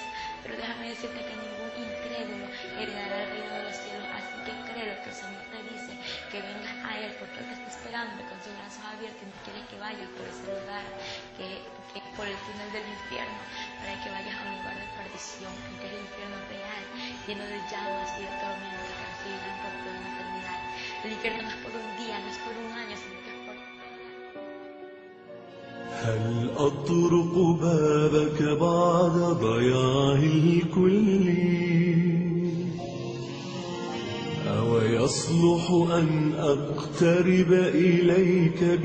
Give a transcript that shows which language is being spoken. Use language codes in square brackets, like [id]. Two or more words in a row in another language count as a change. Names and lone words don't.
[es] Pero déjame decirte que ningún incrédulo heredará el reino de los cielos, así que cree lo que el Señor te dice, que vengas a Él, porque Él te está esperando con sus brazos abiertos y no quiere que vayas por ese lugar, que por el túnel del infierno, para que vayas a un lugar de perdición, que es el infierno real, lleno de llamas y de tormentos que recibirán por toda una eternidad. El infierno no es por un día, no es por un año, sino que es por... [ar] هل أطرق بابك بعد ضياع الكل أو يصلح أن أقترب إليك